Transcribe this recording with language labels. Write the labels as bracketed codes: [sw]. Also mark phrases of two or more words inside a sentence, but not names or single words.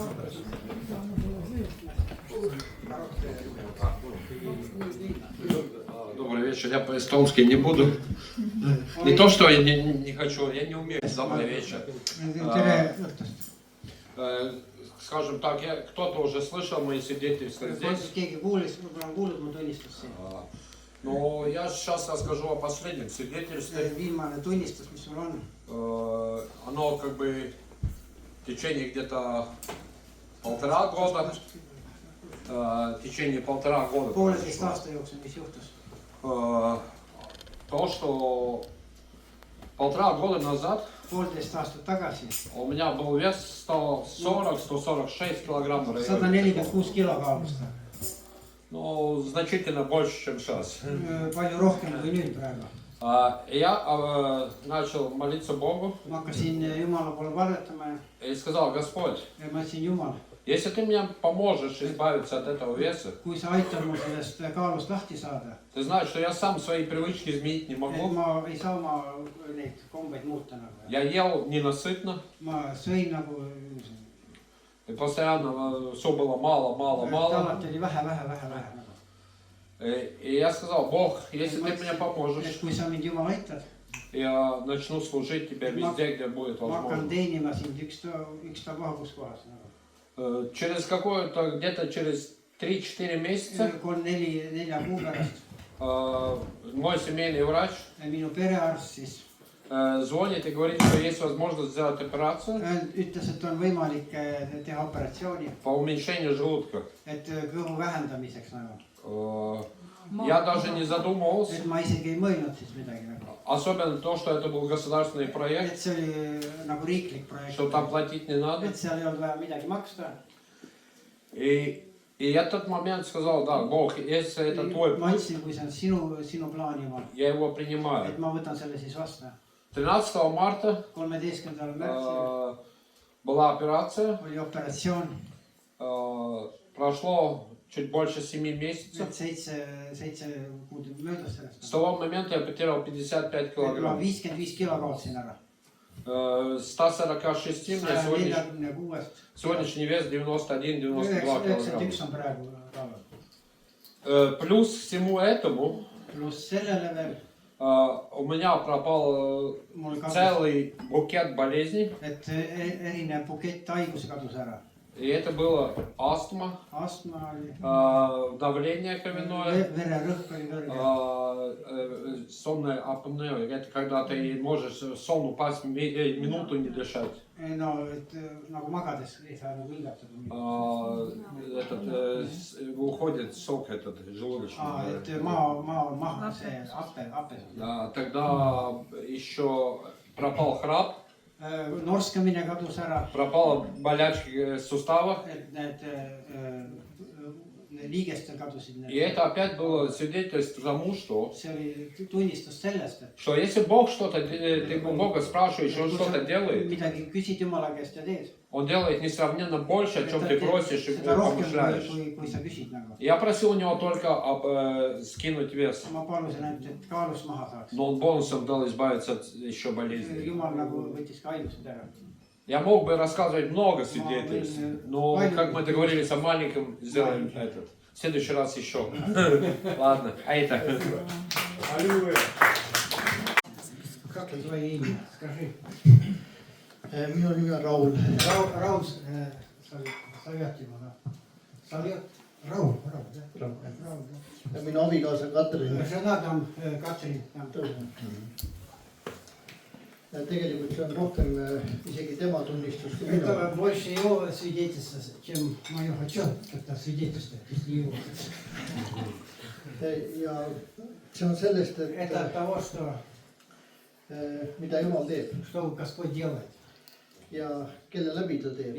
[ru] Добрый вечер. Я по-эстонски не буду. Не то, что я не хочу, я не умею. Добрый вечер. Скажем так, кто-то уже слышал мои свидетельства здесь. [et] Keegi kuulis, võib-olla on kuulnud mu tunnistusi. [ru] Но я сейчас расскажу о последнем свидетельстве. [et] Viimane tunnistus, mis sul on. [ru] Оно как бы в течение где-то 1,5 года. В течение 1,5 года. [et] Pooleteist aasta jooksul, mis juhtus. [ru] То, что 1,5 года назад [et] Poolteist aastat tagasi. [ru] у меня был вес 140-146 килограмм в районе. [et] 146 kilo kaalus ta. [ru] Ну, значительно больше, чем сейчас. [et] Palju rohkem kui nüüd praegu. [ru] Я начал молиться Богу [et] Ma hakkasin Jumala poole palvetama [ru] и сказал: Господь, [et] ja ma ütlesin, Jumal, [ru] если ты мне поможешь избавиться от этого веса, [et] kui sa aitad mul sellest kaalust lahti saada, [ru] ты знаешь, что я сам свои привычки изменить не [et] et [ru] могу. [et] ma ei saa oma neid kombeid muuta nagu. [ru] Я ел ненасытно, [et] Ma sõin nagu, [ru] и постоянно все было мало, мало, мало. [et] alati oli vähe nagu. [ru] И я сказал: Бог, если ты мне [et] Et [ru] поможешь, [et] kui sa mind Jumal aitad, [ru] я начну служить тебе везде, где будет [et] ma hakkan [ru] возможно. [et] teenima sind ükstapuha kus kohas nagu. [ru] Через какое-то, где-то через 3-4 месяца [et] 3-4 kuu pärast [ru] мой семейный врач [et] minu perearst siis [ru] звонит и говорит, что есть возможность сделать операцию [et] ütles, et on võimalik teha operatsiooni, [ru] по уменьшению желудка. [et] et kõhu vähendamiseks nagu. [ru] Я даже не задумывался, [et] Et ma isegi ei mõelnud siis midagi nagu. [ru] особенно то, что это был государственный [et] Et [ru] проект, [et] see oli nagu riiklik projekt, [ru] что там платить не надо. [et] et seal ei olnud vaja midagi maksta. [ru] И И я в тот момент сказал, да, Бог, если это твой, [et] ma ütlesin, kui see on sinu plaan, Jumal, [ru] я его принимаю. [et] et ma võtan selle siis vastu. [ru] 13 марта [et] 13. märtsil [ru] была операция. [et] oli operatsioon, [ru] Прошло чуть больше 7 месяцев. [et] et 7 kuud möödas [ru] С [et] sellest. [ru] того момента я потерял 55 [et] ma [ru] килограмм. [et] 55 kilo kaotsin ära. [ru] 146 мне 146. сегодняшний вес 91-92 килограмма. [et] 91 on praegu kaalul. [ru] Плюс всему этому [et] Pluss sellele veel, [ru] у меня пропал [et] mul kadus, [ru] целый букет болезней. [et] et erinev bukett haigusi kadus ära. [ru] И это было астма, [et] Astma oli, [ru] давление кровяное, [et] vererõhk oli kõrge. [ru] сонная апноэ. Это когда ты можешь в сон упасть, минуту не дышать. [et] No, et nagu magades ei saa nagu hingatada. [ru] Уходит сок этот желудочный. [et] Et maha see hape. [ru] Тогда еще пропал храп, [et] Norskamine kadus ära, [ru] пропала болячки в суставах. [et] et need liigestel kadusid [ru] И [et] need. [ru] это опять было свидетельство тому, что [et] See oli tunnistus sellest, et [ru] если Бог что-то, ты у Бога спрашиваешь, Он что-то делает, [et] midagi küsid Jumala käest ja teed. [ru] Он делает несравненно больше, о чем ты просишь и [et] seda rohkem, [ru] помышляешь. [et] kui sa küsid nagu. [ru] Я просил у него только скинуть вес, [et] Ma palusin ainult, et kaalust maha saaks. [ru] но он бонусом дал избавиться от еще болезней. [et] Jumal nagu võttis ka haigused ära. [ru] Я мог бы рассказывать много свидетельств, но как мы договорились о маленьком, сделаем этот. В следующий раз еще. Ладно, а это. Как твое имя? Скажи. [et] Minu nimi on Raul. Raul Savjatimo, Savjat, Raul, jah? Raul, Ja minu abikaasa Katrin. [ru] Жена там Katrin. [et] Ja tegelikult see on rohkem isegi tema tunnistus kui minu. [ru] Это больше его свидетельства, чем мое хочу, это свидетельство, если его. [et] Ja see on sellest, [ru] Это от [et] et [ru] того, что [et] mida Jumal teeb [ru] что Господь делает [et] ja kelle läbi ta teeb.